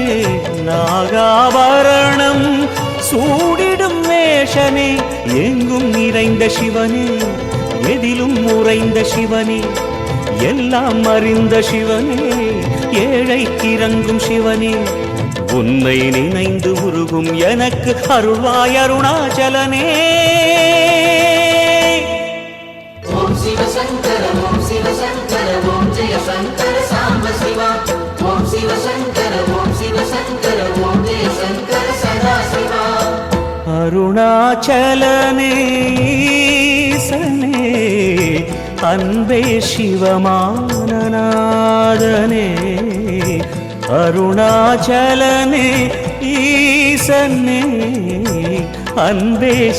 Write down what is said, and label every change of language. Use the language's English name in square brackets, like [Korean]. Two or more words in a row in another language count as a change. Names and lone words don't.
[Tamil] நாகாபரணம் சூடிடும் வேஷனே எங்கும் நிறைந்த சிவனே எதிலும் உறைந்த சிவனே எல்லாம் அறிந்த சிவனே ஏழைக்கு இறங்கும் சிவனே உன்னை நினைந்து உருகும் எனக்கு அருள்வாய் அருணாச்சலனே [Sanskrit] ओम शिव शंकर ओम जय शंकर सांब शिवा ओम शिव शंकर ओम जय शंकर सदाशिवा [Tamil] அருணாச்சலனேசனே அன்பே சிவமானநாதனே அருணாச்சலனே ஈசனே அன்பே